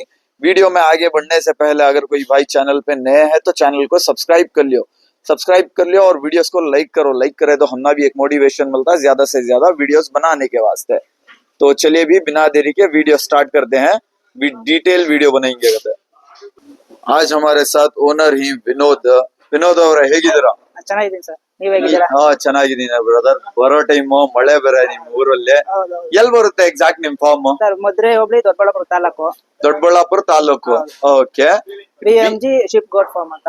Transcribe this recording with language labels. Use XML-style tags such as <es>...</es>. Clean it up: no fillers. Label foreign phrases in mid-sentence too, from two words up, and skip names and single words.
<hi>वीडियो में आगे बढ़ने से पहले अगर कोई भाई चैनल पे नए हैं तो चैनल को सब्सक्राइब कर लियो और वीडियोस को लाइक करो। लाइक करे तो हमें भी एक मोटिवेशन मिलता है ज्यादा से ज्यादा वीडियोस बनाने के वास्ते। तो चलिए भी बिना देरी के</hi> <en>video start</en> <hi>करते हैं।</hi> <en>detail video</en> <hi>बनाएंगे। आज हमारे साथ ओनर ही</hi> <kn>ವಿನೋದ್ ಅವರೇ ಹೇಗಿದ್ದೀರಾ? ಚೆನ್ನಾಗಿದ್ದೀನಿ ಸರ್, ನೀವ್ ಹೇಗಿದ್ದೀರಾ? ಚೆನ್ನಾಗಿದ್ದೀನಿ ಬ್ರದರ್. ಬರೋ ಟೈಮ್ ಮಳೆ ಬೇರೆ ನಿಮ್ ಊರಲ್ಲಿ. ಎಲ್ಲಿ ಬರುತ್ತೆ ಎಕ್ಸಾಕ್ಟ್ ನಿಮ್ ಫಾರ್ಮ್? ಸರ್ ಮಧುರೆ ಹೋಬಳಿ ದೊಡ್ಡಬಳ್ಳಾಪುರ ತಾಲೂಕು. ಓಕೆ. ಬಿಎಂಜಿ ಶಿಪ್ ಗೋಟ್ ಫಾರ್ಮ್ ಅಂತ.</kn>